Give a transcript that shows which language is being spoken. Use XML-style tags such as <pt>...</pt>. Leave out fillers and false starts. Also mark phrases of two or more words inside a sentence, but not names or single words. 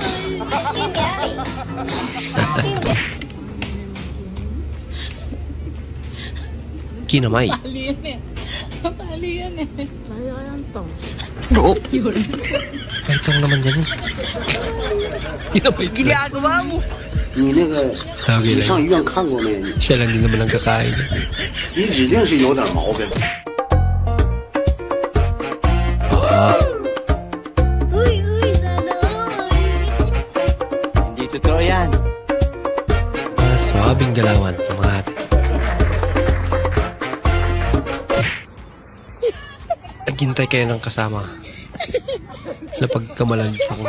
<tl>Kinamay. Mapali yan eh. Paitong naman yan eh. Kinamay ko lang. Ginagawa mo.</tl> <zh>你那个</zh> <tl>Okay</tl> <zh>你上</zh> <tl>lang.</tl> <zh>医院看过没？</zh> <tl>Siya lang din naman ang kakain.</tl> <zh>你指定是有点毛病。</zh> <tl>Uy, sana uy. Hindi totoo yan. Swabing galawan ng mga ate. Naghintay kayo ng kasama na pagkamalan ako.</tl>